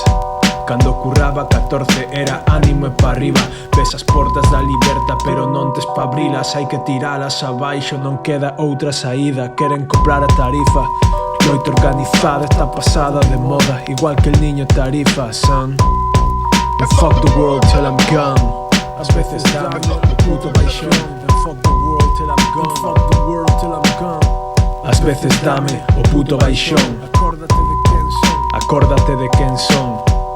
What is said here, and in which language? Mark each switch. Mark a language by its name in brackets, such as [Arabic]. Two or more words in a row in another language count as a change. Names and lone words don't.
[Galician] Cando curraba 14 era ánimo e pa arriba. Ves as portas da liberta pero non tes pa abrilas. Hai que tiralas abaixo, non queda outra saída. Queren cobrar a tarifa. Loita organizada está pasada de moda, igual que el niño Tarifa, son. [English] And fuck the world till I'm gone. [Galician] Ás veces dame o puto baixón. [English] And fuck the world till I'm gone. And fuck the world till I'm gone. [Galician] Ás veces dame o puto baixón. Acórdate de quen son. Acórdate de quen son.